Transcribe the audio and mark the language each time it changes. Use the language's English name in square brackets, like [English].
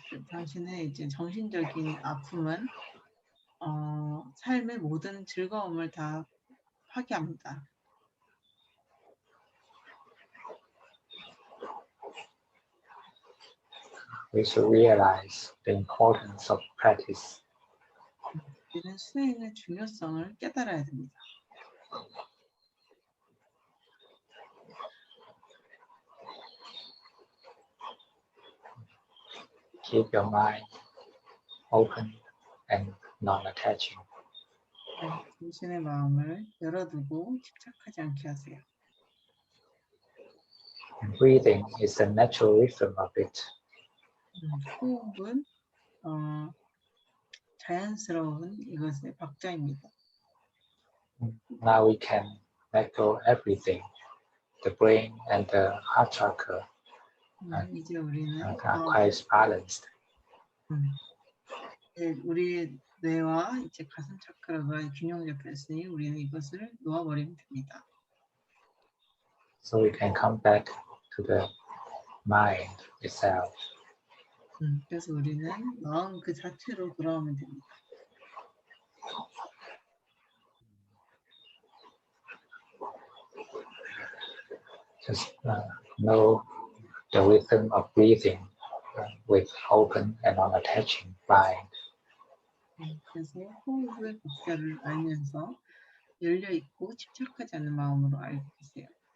[Korean] 당신의 이제 정신적인 아픔은 삶의 모든 즐거움을 다 파괴합니다. [English] We should realize the importance of practice. [Korean] 우리는 수행의 중요성을 깨달아야 됩니다. [English] Keep your mind open and non-attaching. [Korean] 당신의 마음을 열어두고 집착하지 않게 하세요. [English] Breathing is the natural rhythm of it. [Korean] 호흡은 자연스러운 이것의 박자입니다. [English] Now we can let go everything. The brain and the heart chakra [Korean] 이제 우리는 [English] are quite balanced. [Korean] 우리의 뇌와 이제 가슴 차크라가 균형 잡혔으니 우리는 이것을 놓아버리면 됩니다. [English] So we can come back to the mind itself. [Korean] 그래서 우리는 마음 그 자체로 돌아오면 됩니다. [English] Just know the rhythm of breathing with open and non-attaching mind. [Korean] 그래서 호흡의 박자를 알면서 열려 있고 집착하지 않는 마음으로 알고 계세요.